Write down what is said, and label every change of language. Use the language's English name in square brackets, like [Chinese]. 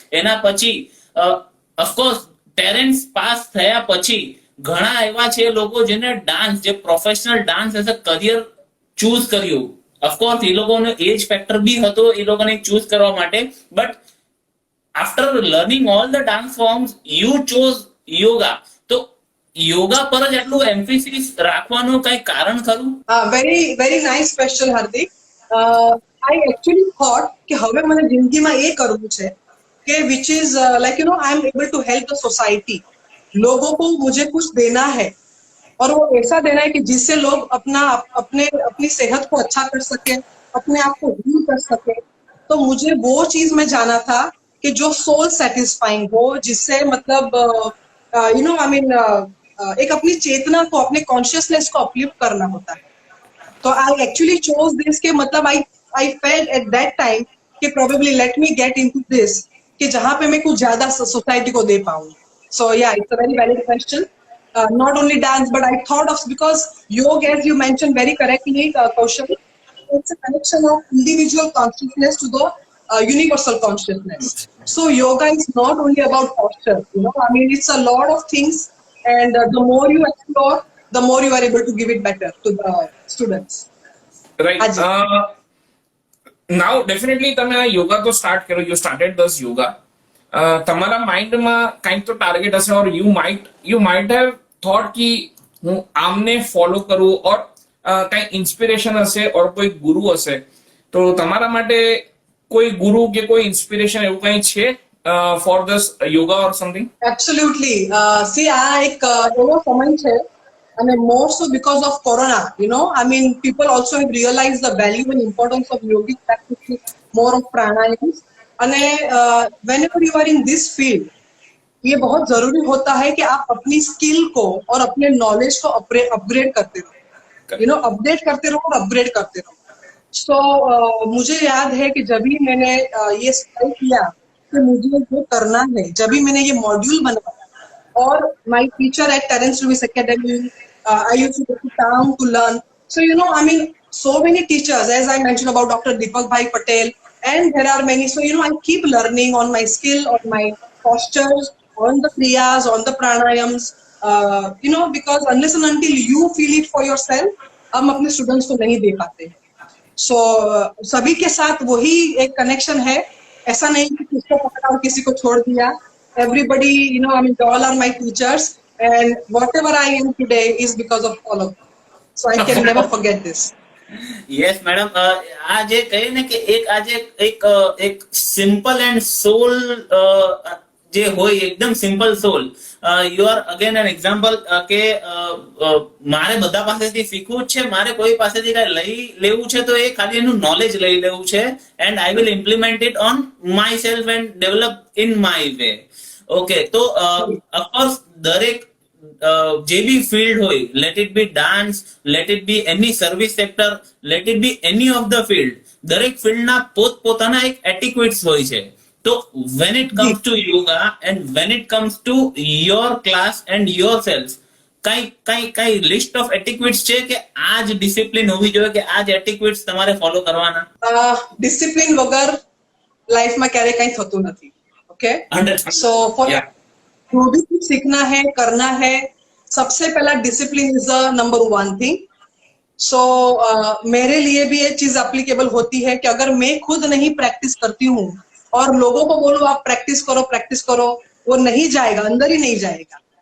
[Gujarati] એના પછી of course Terrence pass થયા પછી ઘણા એવા છે લોકો જેને ડાન્સ, જે professional dance as a career choose કર્યું. ઓફકોર્સ એ લોકોનો એજ ફેક્ટર બી હતો એ લોકોને ચૂઝ કરવા માટે. [English] But after learning all the dance forms you chose yoga. [Gujarati] તો યોગા પર જ એટલું એમ્ફેસિસ રાખવાનું કઈ કારણ ખરું? [English] Very very nice question Hardik. I actually thought [Hindi] कि हमें मैंने जिंदगी में ये करना है कि [English] which is like I am able to help the society. [Hindi] लोगों को मुझे कुछ देना है और वो ऐसा देना है कि जिससे लोग अपनी सेहत को अच्छा कर सके, अपने आप को हील कर सके. तो मुझे वो चीज में जाना था कि जो सोल सेटिस्फाइंग हो, जिससे मतलब एक अपनी चेतना को, अपने कॉन्शियसनेस को अपलिफ्ट करना होता है. [English] तो I actually chose this [Hindi] के मतलब [English] I felt at that time कि probably let me get into this [Hindi] कि जहाँ पे मैं कुछ ज्यादा सोसाइटी को दे पाऊँ. [English] So yeah, it's a very valid question. Not only dance, but I thought of, because yoga, as you mentioned very correctly, Kaushal, it's a connection of individual consciousness to the universal consciousness. So yoga is not only about posture, it's a lot of things, and the more you explore, the more you are able to give it better to the students. Right. Now definitely [Gujarati] તમે આ યોગા તો start કર્યો, [English] you started this yoga. [Gujarati] તમારા માઇન્ડમાં કંઈક તો target હશે, [English] or you might have thought [Gujarati] કે હું આમને ફોલો કરું ઓર કઈ ઇન્સ્પિરેશન હશે ઓર કોઈ ગુરુ હશે તો તમારા માટે કોઈ ગુરુ કે કોઈ ઇન્સ્પિરેશન એવું કઈ છે four this yoga or something? [English] Absolutely. [Gujarati] C આ એક એવો સમય છે અને મોર સો because of corona, [English] I mean, people also have realized the value and importance of yogic practices, more of pranayams. [Hindi] અને [English] whenever you are in this field, [Hindi] ये बहुत जरूरी होता है कि आप अपनी स्किल को और अपने नॉलेज को अपग्रेड करते रहो, अपडेट करते रहो और अपग्रेड करते रहो. सो मुझे याद है कि जब भी मैंने ये स्टार्ट किया कि मुझे जो करना है, जब भी मैंने ये मॉड्यूल बनाया और my teacher at Terrence Louis academy, I used to go to town to learn. [English] So I mean, so many teachers, as I mentioned about Dr. Deepak Bhai Patel, and there are many. So I keep learning on my skill, on my postures, on the kriyas, on the pranayams. Because unless and until you feel it for yourself, [Hindi] हम अपने students को नहीं दे पाते. सो सभी के साथ वही एक कनेक्शन है. ऐसा नहीं कि किसको पकड़ा और किसी को छोड़ दिया. [English] Everybody, I mean, all are my teachers, and whatever I am today is because of all of them. So I can never forget this. [Gujarati] Yes madam, આજે કહે ને કે એક આજે એક સિમ્પલ એન્ડ સોલ જે હોય, એકદમ simple solve, you are again an example કે મારે બધા પાસેથી શીખવું જ છે, મારે કોઈ પાસેથી કઈ લઈ લેવું છે તો એ ખાલી એનું નોલેજ લઈ લેવું છે, [English] And I will implement it on myself and develop in my way. [Gujarati] Okay, તો ઓફકોર્સ દરેક જે બી ફિલ્ડ હોય, let it be dance, let it be any service sector, let it be any of the field, દરેક ફિલ્ડના પોતપોતાના એક એટિક્યુટ્સ હોય છે. તો [English] when it comes to yoga and when it comes to your class and yourself, [Gujarati] કઈ list of એટિક્યુટ્સ છે કે આ જ ડિસિપ્લિન હોવી જોઈએ, કે આ જ એટિક્યુટ્સ તમારે ફોલો કરવાના? ડિસિપ્લિન વગર લાઈફમાં ક્યારે કઈ થતું નથી. [Hindi] ओके, सो फॉर जो भी कुछ सीखना है, करना है, सबसे पहला discipline is the number one thing. सो मेरे लिए भी ये चीज एप्लीकेबल होती है कि अगर मैं खुद नहीं प्रैक्टिस करती हूँ और लोगों को बोलो आप प्रैक्टिस करो, वो नहीं जाएगा, अंदर ही नहीं जाएगा.